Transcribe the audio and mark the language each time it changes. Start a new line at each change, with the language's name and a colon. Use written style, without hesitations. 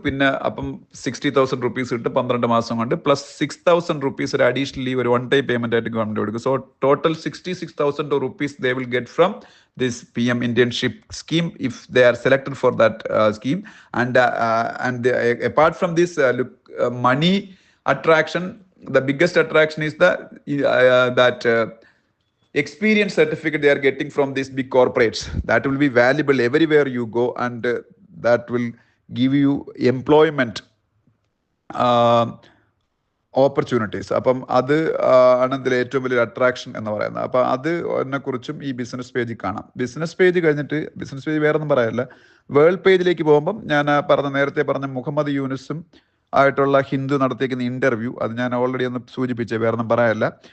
Malayalam: പിന്നെ അപ്പം 60,000 റുപ്പീസ് കിട്ടും 12 മാസം കൊണ്ട്, പ്ലസ് 6,000 റുപ്പീസ് ഒരു അഡീഷണലി ഒരു 1 time പേയ്മെന്റ് ആയിട്ട് ഗവൺമെന്റ് കൊടുക്കും.
English: So total 66,000 rupees they will get from this PM internship scheme if they are selected for that scheme. And apart from this money attraction, the biggest attraction is that experience certificate they are getting from these big corporates. That will be valuable everywhere you go, and that will give you employment opportunities.
Malayalam: അപ്പം അത് ആണ് ഇതിൽ ഏറ്റവും വലിയൊരു attraction എന്ന് പറയുന്നത്. അപ്പം അതിനെക്കുറിച്ചും ഈ ബിസിനസ് പേജിൽ കാണാം. ബിസിനസ് പേജ് കഴിഞ്ഞിട്ട് ബിസിനസ് പേജ് വേറെ ഒന്നും പറയാനില്ല. വേൾഡ് പേജിലേക്ക് പോകുമ്പം ഞാൻ നേരത്തെ പറഞ്ഞ മുഹമ്മദ് യൂനുസും ആയിട്ടുള്ള ഹിന്ദു നടത്തിയിരിക്കുന്ന ഇന്റർവ്യൂ, അത് ഞാൻ ഓൾറെഡി ഒന്ന് സൂചിപ്പിച്ചേ, വേറെ ഒന്നും പറയാനില്ല.